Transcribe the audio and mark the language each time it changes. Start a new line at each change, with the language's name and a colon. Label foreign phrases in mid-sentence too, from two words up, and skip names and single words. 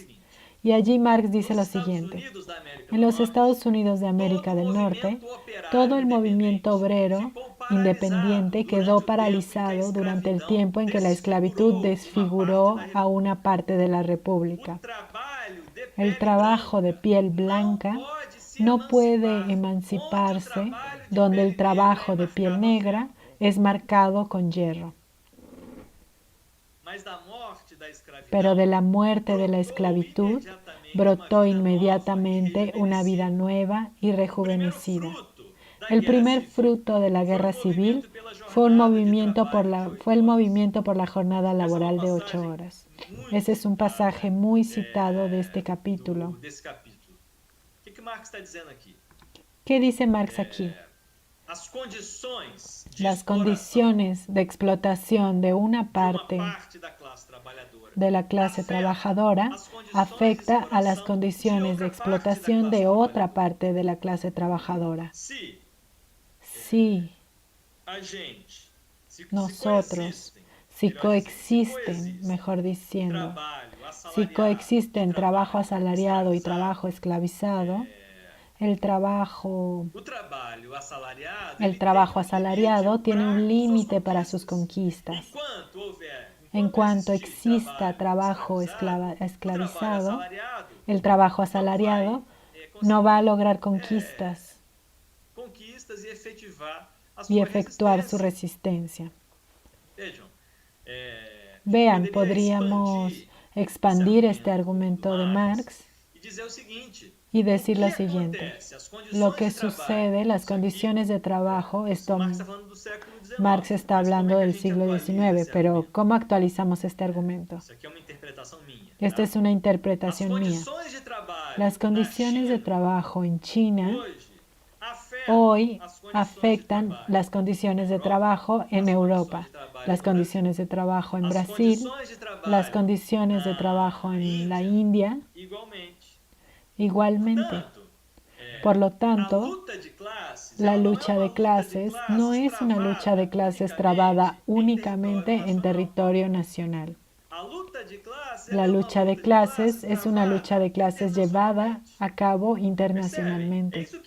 Spanish: Y allí Marx dice lo siguiente: en los Estados Unidos de América del Norte, todo el movimiento obrero independiente quedó paralizado durante el tiempo en que la esclavitud desfiguró a una parte de la República. El trabajo de piel blanca no puede emanciparse donde el trabajo de piel negra es marcado con hierro.
Portuguese: mas da morte da escravidão,
Spanish: pero de la muerte de la esclavitud brotó inmediatamente una vida nueva y rejuvenecida. El primer fruto de la guerra civil fue el movimiento por la jornada laboral de 8 horas. Ese es un pasaje muy citado de este capítulo.
Portuguese: desse capítulo. O que Marx está dizendo aqui?
Spanish: ¿Qué dice Marx aquí?
Portuguese: As condições de
Spanish: Las
Portuguese: exploração
Spanish: condiciones de explotación de una parte
Portuguese: de uma parte da classe trabalhadora
Spanish: de la clase trabajadora afecta a las condiciones de explotación de otra parte de la clase trabajadora.
Portuguese: Se
Spanish: Si
Portuguese: a gente, se
Spanish: nosotros, si coexisten, mejor diciendo,
Portuguese: trabalho
Spanish: si
Portuguese: assalariado,
Spanish: coexisten trabajo asalariado y trabajo esclavizado, el trabajo
Portuguese: o trabalho assalariado,
Spanish: tiene un límite para sus conquistas. En cuanto exista trabajo esclavizado, el trabajo asalariado no va a lograr conquistas
Portuguese: conquistas e efetivar a
Spanish: y
Portuguese: sua
Spanish: efectuar su
Portuguese: resistência.
Spanish: resistencia.
Portuguese: Vejam,
Spanish: Vean,
Portuguese: poderia
Spanish: podríamos expandir este argumento de Marx
Portuguese: e dizer o seguinte:
Spanish: y decir
Portuguese: o
Spanish: lo
Portuguese: que
Spanish: siguiente.
Portuguese: acontece? As condições
Spanish: Lo que
Portuguese: de trabalho,
Spanish: sucede, las
Portuguese: isso aqui,
Spanish: condiciones de trabajo, esto
Portuguese: Marx está falando do século XIX,
Spanish: Marx está
Portuguese: mas como
Spanish: hablando
Portuguese: é que a
Spanish: del
Portuguese: gente
Spanish: siglo
Portuguese: atualiza
Spanish: XIX,
Portuguese: esse
Spanish: pero
Portuguese: argumento?
Spanish: ¿cómo actualizamos este argumento?
Portuguese: Isso aqui é uma interpretação minha.
Spanish: Esta es una interpretación
Portuguese: As
Spanish: mía.
Portuguese: condições de trabalho
Spanish: Las
Portuguese: na
Spanish: condiciones de
Portuguese: China,
Spanish: trabajo en China
Portuguese: hoje
Spanish: hoy
Portuguese: as condições de
Spanish: afectan
Portuguese: trabalho
Spanish: las condiciones de trabajo en Europa, las condiciones de trabajo en
Portuguese: as
Spanish: Brasil,
Portuguese: condições de trabalho
Spanish: las condiciones de trabajo en la India,
Portuguese: igualmente.
Spanish: igualmente. Por lo tanto, la lucha de clases no es una lucha de clases trabada únicamente en territorio nacional. La lucha de clases es una lucha de clases llevada a cabo internacionalmente.